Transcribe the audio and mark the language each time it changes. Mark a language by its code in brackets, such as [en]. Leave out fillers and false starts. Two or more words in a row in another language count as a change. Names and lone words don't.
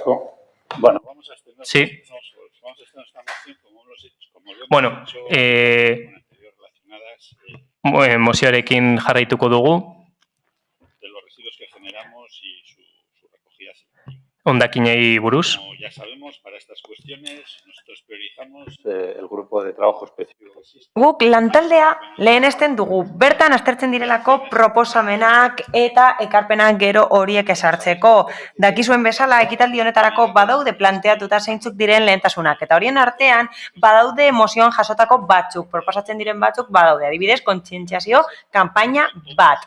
[es] Sí. [eu] Bueno, mozioarekin jarraituko dugu. Hondakinei buruz. [es] Ya sabemos, para estas cuestiones nosotros priorizamos el grupo de trabajo específico. [eu] Guk lantaldea lehenesten dugu, bertan aztertzen direlako proposamenak eta ekarpenak gero horiek esartzeko. Dakizuen bezala, ekitaldi honetarako badaude planteatuta zeintzuk diren lehentasunak, eta horien artean badaude mozioan jasotako batzuk, proposatzen diren batzuk badaude, adibidez, kontzientziazio kanpaina bat.